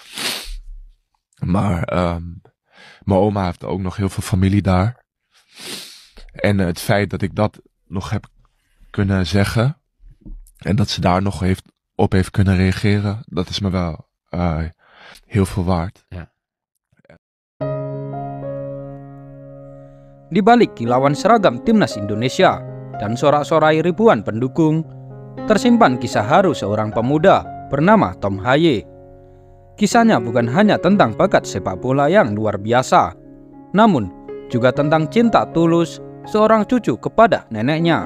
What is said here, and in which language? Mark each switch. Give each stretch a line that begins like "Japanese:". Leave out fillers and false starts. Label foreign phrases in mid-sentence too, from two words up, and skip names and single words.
Dutch: Maar mijn oma heeft ook nog heel veel familie daar. En het feit dat ik dat nog heb kunnen zeggen en dat ze daar nog op heeft kunnen reageren, dat is me wel heel veel waard. Ja.
Indonesian: Di balik kilauan seragam timnas Indonesia dan sorak-sorai ribuan pendukung, tersimpan kisah haru seorang pemuda bernama Tom Haye. Kisahnya bukan hanya tentang bakat sepak bola yang luar biasa, namun juga tentang cinta tulus seorang cucu kepada neneknya.